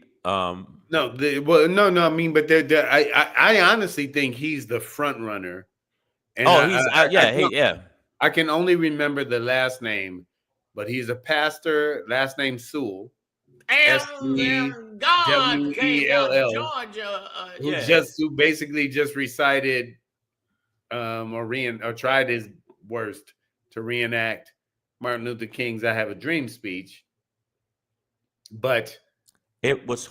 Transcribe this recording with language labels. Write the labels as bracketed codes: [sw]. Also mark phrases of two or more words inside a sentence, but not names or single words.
[en] I mean, but I honestly think he's the front runner. And I can only remember the last name, but he's a pastor. Last name Sewell. S-E-W-E-L-L, Georgia, who basically just recited or tried his worst to reenact Martin Luther King's "I Have a Dream" speech. But it was